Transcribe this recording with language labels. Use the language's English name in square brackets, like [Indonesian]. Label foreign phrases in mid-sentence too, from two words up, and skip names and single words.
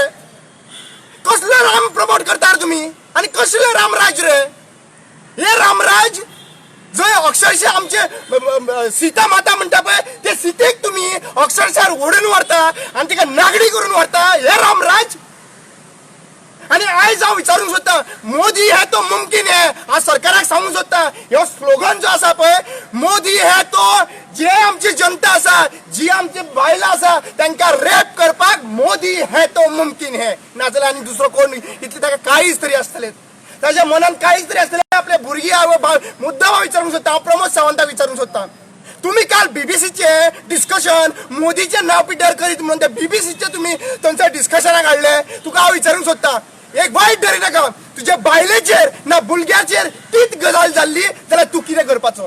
[Konkani] कसले राम प्रमोट करता तुम्ही आणि कसले रामराज रे. हे रामराज जय अक्षरशः आमचे सीता माता म्हणटा पळय ते सीतेक तुम्ही अक्षरशः ओढून व्हरता आणि तिका नागडी करून व्हरता. हे रामराज. आणि आयज हांव विचारूंक सोदता [Hindi] मोदी है तो मुमकिन है. [Konkani] आज सरकाराक सांगूंक सोदता ह्यो स्लोगन जो आसा पळय [Hindi] मोदी है तो, [Konkani] जे आमची जनता आसा, जी आमची बायलां आसा तांकां रेप करपाक [Hindi] मोदी है तो मुमकिन है. [Konkani] नाजाल्यार आनी दुसरो कोण इतले ताका काळीज तरी आसतले, ताच्या मनान काळीज तरी आसतले. आपले भुरगीं मुद्दाम हांव विचारूंक सोदता, हांव प्रमोद सावंताक विचारूंक सोदता. तुम्ही काल बीबीसीचे डिस्कशन मोदीचे नाव पिड्यार करीत म्हणून त्या बीबीसीचे तुम्ही तुमच्या डिस्कशनाक हाडले. तुका हांव विचारूंक सोदता एक वायट धरी नाका, तुझ्या बायलेचेर ना भुरग्याचेर तीच गजाल जाल्ली जाल्यार तूं कितें करपाचो?